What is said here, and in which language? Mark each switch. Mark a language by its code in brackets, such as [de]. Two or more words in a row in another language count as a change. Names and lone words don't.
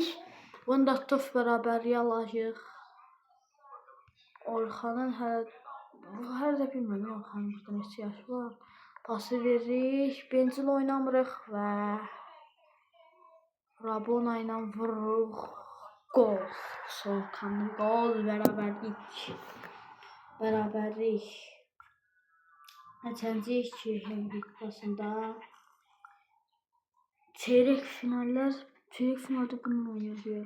[az] Bunu da tutub beraber yalayıq. Orhan'ın hər də bilmirəm Orhan'ın burada neçə yaşı var. Pası veririk. Bencil oynamırıq və Rabona ilə vururuq. Gol. Solkanlı gol. Beraberlik. Neçənciyik ki Henry kupasında. [tr] Çeyrek finalde bununla oynayacağıq.